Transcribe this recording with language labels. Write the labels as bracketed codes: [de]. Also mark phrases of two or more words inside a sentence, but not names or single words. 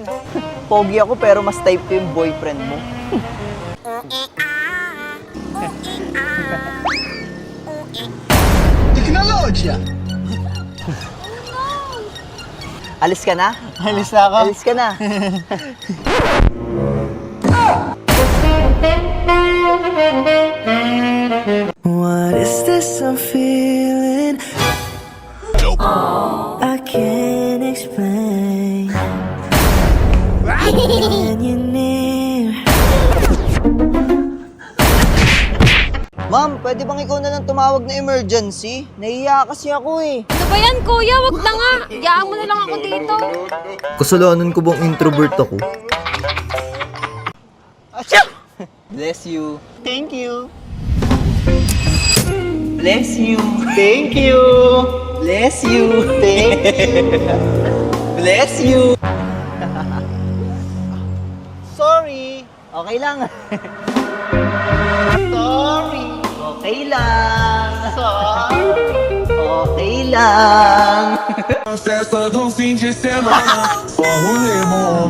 [tl] Pogi ako pero mas type ko yung boyfriend mo. Teknologya! Alis ka na? Alis na ako. Alis ka na. [en] What is this I'm feeling? I can't explain. When you're near. [tl] Ma'am, pwede bang ikaw na lang tumawag na emergency? Nahiya kasi ako eh. Ano ba yan, kuya? Wag na nga. Iyaan mo na lang ako dito. Kasalanan ko bang introvert ako? [en] Bless you. Thank you. Bless you. Thank you. Bless you. Thank you. Bless you. [tl] Sorry. Okay lang. Sorry. Okay lang. Sorry. Okay lang. [pt] Festa do fim de semana, só rolê bom.